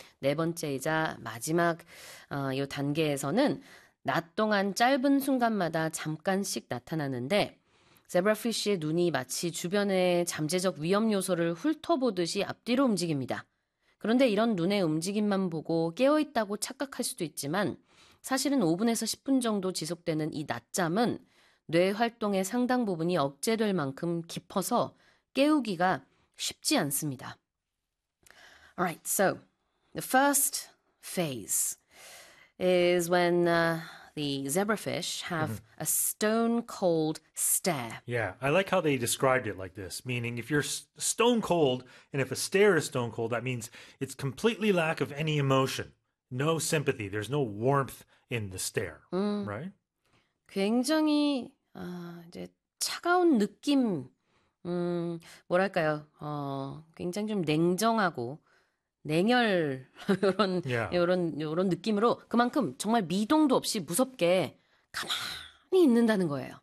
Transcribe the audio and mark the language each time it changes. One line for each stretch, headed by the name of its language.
Korean: 네 번째이자 마지막 이 단계에서는 낮 동안 짧은 순간마다 잠깐씩 나타나는데 제브라피쉬의 눈이 마치 주변의 잠재적 위험 요소를 훑어보듯이 앞뒤로 움직입니다. 그런데 이런 눈의 움직임만 보고 깨어있다고 착각할 수도 있지만 사실은 5분에서 10분 정도 지속되는 이 낮잠은 뇌 활동의 상당 부분이 억제될 만큼 깊어서 깨우기가 쉽지 않습니다.
English: Alright, so the first phase is when the zebrafish have a stone cold stare. Yeah, I like how they described it like this, meaning if you're stone cold, and if a stare is stone cold, that means it's completely lack of any emotion, no sympathy, there's no warmth in the stare, right?
Korean: 굉장히 이제 차가운 느낌, 뭐랄까요? 굉장히 좀 냉정하고. 냉혈
English: Yeah.
Korean: 요런 느낌으로 그만큼 정말 미동도 없이 무섭게 가만히 있는다는 거예요.